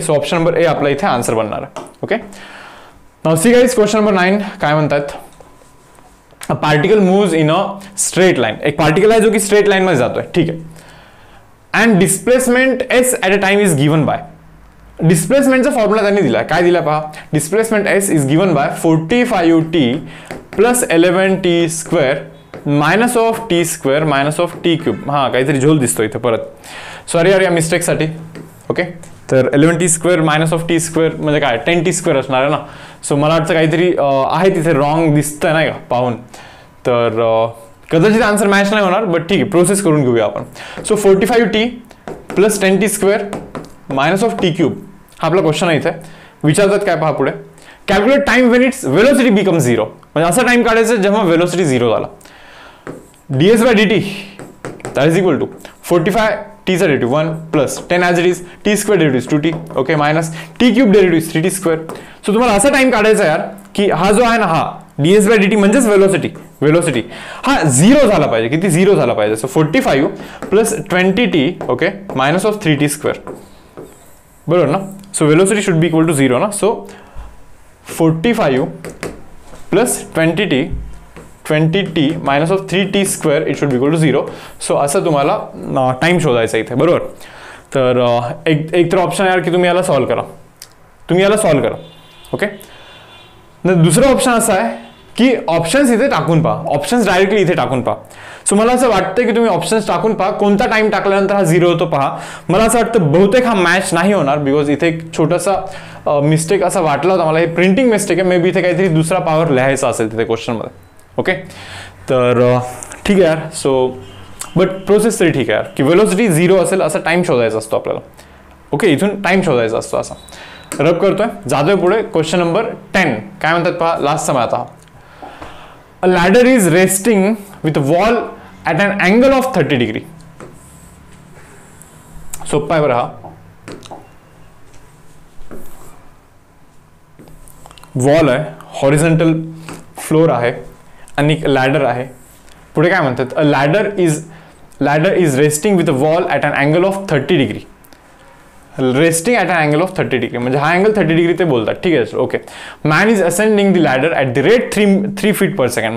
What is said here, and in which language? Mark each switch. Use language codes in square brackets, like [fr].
[mr] So option number A आपला इथे answer बनणार आहे. Okay. [en] now see guys, [mr] question number 9 काय म्हणतात, [en] A particle moves in a straight line. [mr] एक पार्टिकल आहे जो की स्ट्रेट लाइन मध्ये जातोय, ठीक आहे. [en] And displacement S at a time is given by. [mr] डिस्प्लेसमेंटचा formula त्यांनी दिला. काय दिला पहा, [en] Displacement S is given by 45t plus 11t square minus of T square minus of T cube. [mr] हा काहीतरी झोल दिसतो इथे परत, सॉरी यार या मिस्टेकसाठी. ओके. तर 11t square minus of T square म्हणजे काय 10t स्क्वेअर असणार आहे ना. सो मला वाटतं काहीतरी आहे तिथे रॉंग दिसतंय नाही का पाहून, तर कदाचित आन्सर मॅच नाही होणार, बट ठीक आहे प्रोसेस करून घेऊया आपण. So 45t plus 10t square minus of T cube हा आपला क्वेश्चन आहे इथे. विचारतात काय पहा पुढे, [en] Calculate time when its velocity become 0. [mr] म्हणजे असा टाइम काढायचा जेव्हा वेलोसिटी 0 झाला. ds bye dt [en] that is equal to [mr] 45t चा derivative 1 plus 10 as it is t square derivative 2t. Okay. Minus t cube derivative 3t square. So तुम्हाला असा time काढायचा यार की हा जो आहे ना हा ds बाय dt म्हणजेच वेलोसिटी हा 0 झाला पाहिजे. किती 0 झाला पाहिजे. So 45 plus 20t okay minus of 3t square, बरोबर ना. [en] So velocity should be equal to 0 ना. So 45 plus 20t minus of 3t square it should be equal to 0. [mr] So असं तुम्हाला टाइम शोधायचा इथे, बरोबर. तर एक तर ऑप्शन यार की तुम्ही याला सॉल्व करा. ओके. दुसरं ऑप्शन असं आहे की ऑप्शन्स इथे टाकून पहा, ऑप्शन्स डायरेक्टली इथे टाकून पहा. सो मला असं वाटतं की तुम्ही ऑप्शन्स टाकून पहा कोणता टाइम टाकल्यानंतर हा 0 होतो पहा. मला असं वाटतं बहुतेक हा मॅच नाही होणार, बिकॉज इथे एक छोटासा मिस्टेक असा वाटला होता मला. हे प्रिंटिंग मिस्टेक आहे, मे बी इथे काहीतरी दुसरा पॉवर लिहायचा असेल तिथे क्वेश्चनमध्ये. ओके. तर ठीक आहे यार. सो बट प्रोसेस तरी ठीक आहे यार की वेलोसिटी 0 असेल असा टाइम शोधायचा असतो आपल्याला. ओके. इथून टाइम शोधायचा असतो असा. रब करतोय, जातोय पुढे. क्वेश्चन नंबर 10 काय म्हणतात पहा, लास्ट समय आता. [en] A ladder is resting with a wall at an angle of 30 degree. [mr] सोप्पा आहे बरं हा. वॉल आहे, हॉरिझॉन्टल फ्लोर आहे आणि एक लॅडर आहे. पुढे काय म्हणतात, [en] A ladder is resting with a wall at an angle of 30 degree. [mr] Resting at an angle of 30 degree म्हणजे हा अँगल 30 डिग्री ते बोलतात. ठीक आहे. Okay. [en] Man is ascending the ladder at the rate 3 feet per second.